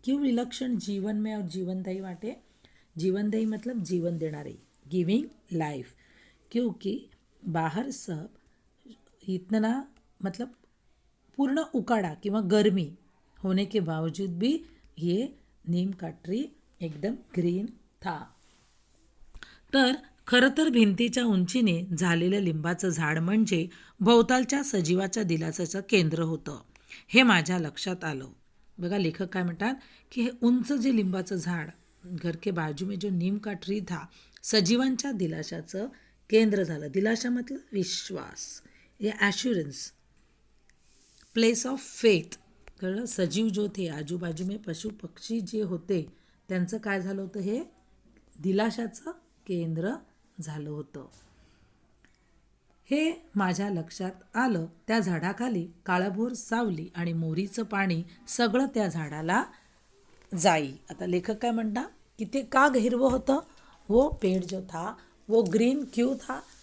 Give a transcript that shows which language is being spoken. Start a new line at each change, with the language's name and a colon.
Hindi: क्यों विलक्षण जीवनमय और जीवनदायी वाटे? जीवनदायी मतलब
Marathi: जीवन देणारे,
English: Giving life.
Hindi: क्योंकि बाहर सब इतना मतलब पूर्ण उकाड़ा किंवा गर्मी होने के बावजूद भी ये नीम का ट्री एकदम ग्रीन था.
Marathi: तर खरं तर भिंतीच्या उंचीने झालेलं लिंबाचं झाड म्हणजे भोवतालच्या सजीवाच्या दिलासाचं केंद्र होतं, हे माझ्या लक्षात आलं. बघा लेखक काय म्हणतात की हे उंच जे लिंबाचं झाड,
Hindi: घर के बाजू में जो नीम का ट्री था,
Marathi: सजीवांच्या दिलाशाचं केंद्र झालं.
Hindi: दिलाशा मतलब विश्वास, या ॲश्युरन्स,
English: Place of faith.
Hindi: कळलं?
Marathi: सजीव
Hindi: जो थे, आजूबाजू में
Marathi: पशु पक्षी जे होते त्यांचं काय झालं होतं, हे दिलाशाचं केंद्र झालं होतं, हे माझ्या लक्षात आलं. त्या झाडाखाली काळभोर सावली आणि मोरीचं पाणी सगळं त्या झाडाला जाई. आता लेखक काय म्हणता की ते का हिरवं होतं?
Hindi: वो पेड़ जो था वो ग्रीन क्यों था?